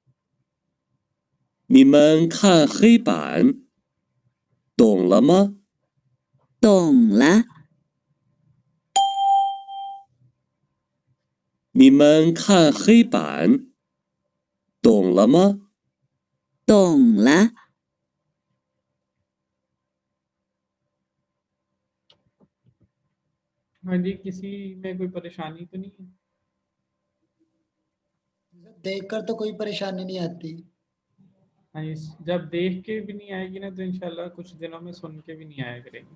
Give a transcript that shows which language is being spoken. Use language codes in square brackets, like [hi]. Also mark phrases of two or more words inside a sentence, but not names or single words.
[zh] 你们看黑板，懂了吗？懂了。你们看黑板，懂了吗？懂了。 [hi] हाँ जी, किसी में कोई परेशानी तो नहीं है? देखकर तो कोई परेशानी नहीं आती। हाँ जी, जब देख के भी नहीं आएगी ना तो इंशाल्लाह कुछ दिनों में सुन के भी नहीं आया करेगी।